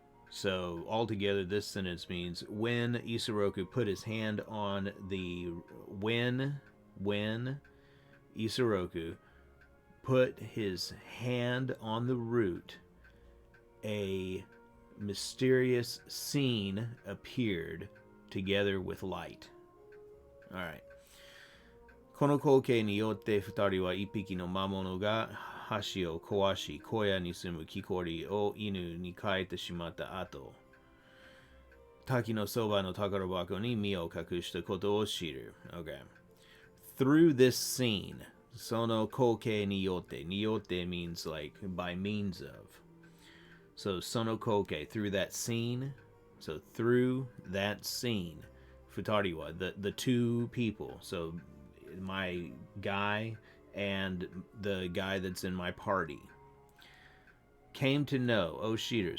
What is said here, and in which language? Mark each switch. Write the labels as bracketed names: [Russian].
[English] So altogether, this sentence means when Isoroku put his hand on the when Isoroku put his hand on the root, a mysterious scene appeared together with light. All right. [Japanese] この光景によって二人は一匹の魔物が橋を壊し小屋に住む木こりを犬に変えてしまった後、滝のそばの宝箱に身を隠したことを知る。 [English] Okay. Through this scene, [Japanese] その光景によって、によって [English] means like by means of. So [Japanese] その光景, [English] through that scene, so through that scene, [Japanese] 二人は [English] the two people, so my guy and the guy that's in my party came to know Oshiru.